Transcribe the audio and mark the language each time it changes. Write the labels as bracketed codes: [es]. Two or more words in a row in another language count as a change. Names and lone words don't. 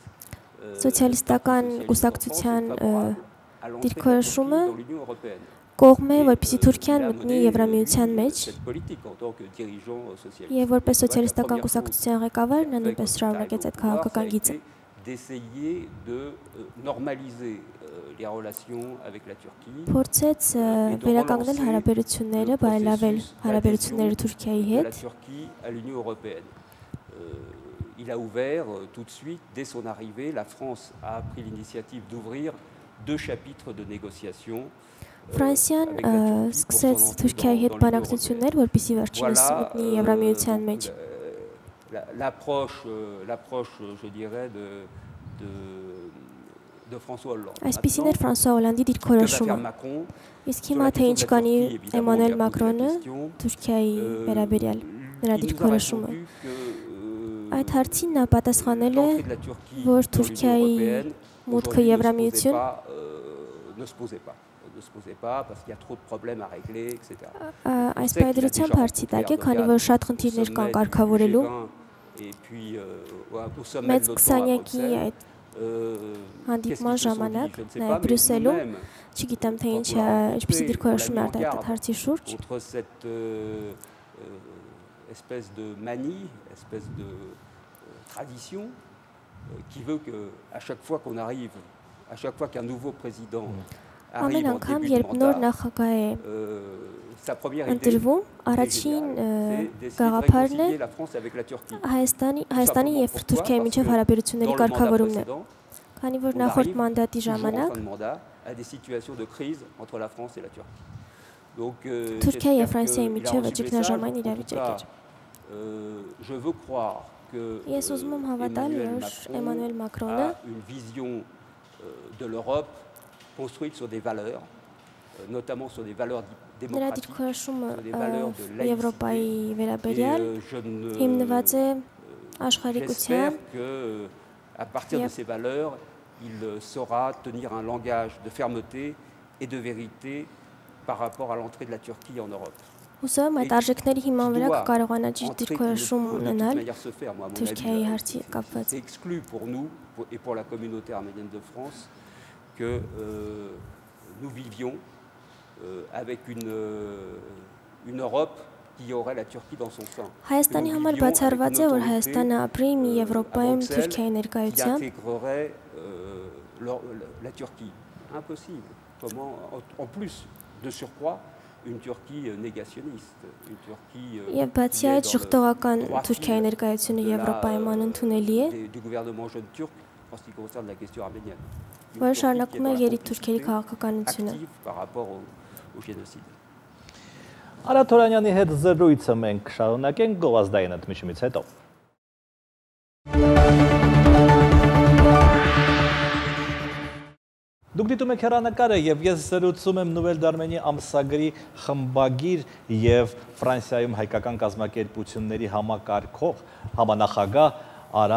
[hy] սոցիալիստական կուսակցության դիրքորոշումը կողմ է, որպեսզի Թուրքիան մտնի Եվրամիության մեջ եւ որպես սոցիալիստական կուսակցության ղեկավար նա նույնպես շարունակեց այդ քաղաքական գիծը։ Փորձեց վերականգնել հարաբերությունները, բարելավել հարաբերությունները Թուրքիայի հետ։ [fr] Il a ouvert tout de suite, dès son arrivée, la France a pris l'initiative d'ouvrir 2 chapitres de négociations. [hy] Ֆրանսիան սկսեց Թուրքիայի հետ բանակցություններ, որպեսզի վերջինս մտնի Եվրամիության մեջ։ [fr] L'approche, je dirais, de François Hollande. [hy] Այսպիսին էր Ֆրանսուଆ Հոլանդի դիրքորոշումը։ Իսկ հիմա թե ինչ կանի Էմանուել Մակրոնը Թուրքիայի վերաբերյալ նրա դիրքորոշումը։ Այդ հարցին նա պատասխանել է, որ Թուրքիայի մուտքը Եվրամիություն [fr] ne se posait pas parce qu'il y a trop de problèmes à régler, etc. [hy] Այս պայդրությամբ հարցի տակ է, քանի որ շատ խնդիրներ կան կարգավորելու։ Մեծ 20-յակի այդ հանդիպման ժամանակ նաև Բրյուսելում, չգիտեմ թե ինչպիսի դիրքորոշում է արտահայտել հարցի շուրջ։ [fr] Espèce de manie, espèce de tradition qui veut que à chaque fois qu'on arrive, à chaque fois qu'un nouveau président [hy] Ամեն անգամ, երբ նոր նախագահ է ընտրվում, առաջին գաղափարն է Հայաստանի և Թուրքիայի միջև հարաբերությունների կարգավորումն է։ Քանի որ նախորդ մանդատի ժամանակ [fr] à des situations de crise entre la France et la Turquie. Donc, [hy] Թուրքիայի եւ Ֆրանսիայի միջև ճգնաժամային իրավիճակ էր։ [fr] Je veux croire que [hy] Ես ուզում եմ հավատալ, որ Էմանուել Մակրոնը [fr] a une vision de l'Europe construite sur des valeurs, notamment sur des valeurs [hy] նրա [fr] démocratiques, [hy] դիրքորոշումը [fr] sur des valeurs de laïcité. [hy] Եվրոպայի վերաբերյալ հիմնված է աշխարհիկության [fr] À partir de ces valeurs, il saura tenir un langage de fermeté et de vérité par rapport à l'entrée de la Turquie en Europe. [hy] Հուսով եմ այդ արժեքների հիման վրա կկարողանա ճիշտ դիրքորոշում ունենալ Թուրքիայի հարցի կապված։ [fr] C'est exclu pour nous et pour la communauté arménienne de France que nous vivions avec une Europe qui aurait la Turquie dans son sein. [hy] Հայաստանի համար բացառված է, որ Հայաստանը ապրի մի Եվրոպայում Թուրքիայի [fr] Qui [hy] ներկայությամբ, [fr] intégrerait la Turquie. Impossible. Comment, en plus de surcroît, une Turquie négationniste, une Turquie [hy] եւ բացի այդ շղթողական Թուրքիայի ներկայությունը Եվրոպայում անընդունելի է, [fr] du gouvernement jeune turc en ce qui concerne la question arménienne. [hy] որը շարունակում է երիտթուրքերի քաղաքականությունը։ [fr] Active par rapport au génocide. [hy] Արա Թորանյանի հետ զրույցը մենք շարունակենք գովազդային ընդմիջումից հետո։ Դուք դիտում եք հեռանկարը եւ ես զրուցում եմ Նուվել Դարմենի ամսագրի խմբագիր եւ Ֆրանսիայում հայկական կազմակերպությունների համակարգող համանախագահ Արա